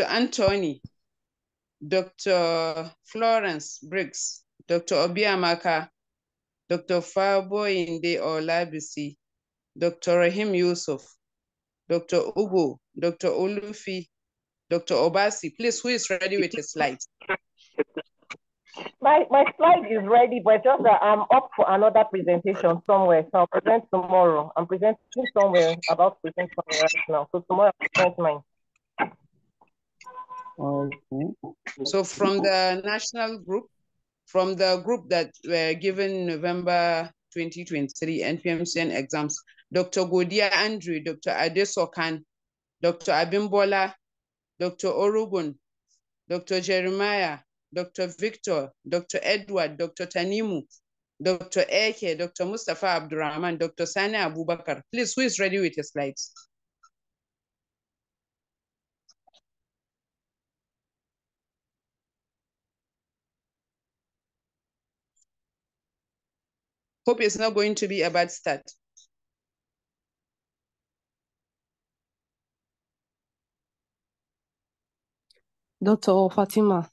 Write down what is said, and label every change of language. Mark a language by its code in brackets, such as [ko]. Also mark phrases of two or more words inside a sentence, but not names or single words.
[en] Anthony, Dr. Florence Briggs, Dr. Obiamaka, Dr. Faboyinde Olabisi, Dr. Rahim Yusuf, Dr. Ugo, Dr. Olufi, Dr. Obasi. Please, who is ready with his slides? My slide is ready, but just that I'm up for another presentation somewhere. So I'll present tomorrow. I'm presenting somewhere, about to present somewhere right now. So tomorrow I'll present mine. Okay. So from the national group, from the group that were given November 2023 NPMCN exams, Dr. Godia Andrew, Dr. Adesokan, Dr. Abimbola, Dr. Orugun, Dr. Jeremiah, Dr. Victor, Dr. Edward, Dr. Tanimu, Dr. Eke, Dr. Mustafa Abdurrahman, Dr. Sani Abubakar. Please, who is ready with your slides? Hope it's not going to be a bad start. Dr. Fatima.